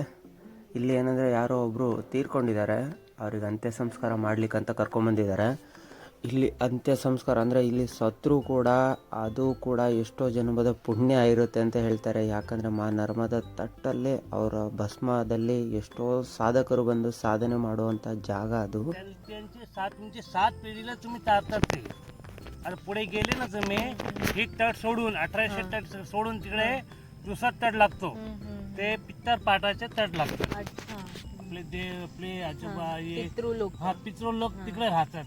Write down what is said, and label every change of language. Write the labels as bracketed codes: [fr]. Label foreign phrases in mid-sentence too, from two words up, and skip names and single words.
[kn] ಇಲ್ಲಿ ಏನಂದರೆ ಯಾರೋ ಒಬ್ಬರು ತೀರ್ಕೊಂಡಿದ್ದಾರೆ, ಅವ್ರಿಗೆ ಅಂತ್ಯ ಸಂಸ್ಕಾರ ಮಾಡ್ಲಿಕ್ಕಂತ ಕರ್ಕೊಂಬಂದಿದ್ದಾರೆ. ಇಲ್ಲಿ ಅಂತ್ಯ ಸಂಸ್ಕಾರ ಅಂದರೆ ಇಲ್ಲಿ ಸತ್ರು ಕೂಡ ಅದು ಕೂಡ ಎಷ್ಟೋ ಜನ್ಮದ ಪುಣ್ಯ ಇರುತ್ತೆ ಅಂತ ಹೇಳ್ತಾರೆ. ಯಾಕಂದರೆ ಮಾ ನರ್ಮದಾ ತಟ್ಟಲ್ಲೇ ಅವರ ಭಸ್ಮದಲ್ಲಿ ಎಷ್ಟೋ ಸಾಧಕರು ಬಂದು ಸಾಧನೆ ಮಾಡುವಂಥ ಜಾಗ ಅದು. [mr] 7 पिढीला तुम्ही तारतात ते. आणि पुढे गेले ना तुम्ही ही तट सोडून 1800 तट सोडून तिकडे दुसरा तट लागतो. ते पित्तर पाटाचे तट लागतात. आपले देव, आपले आजोबा, हा पितृ लोक तिकडे राहतात.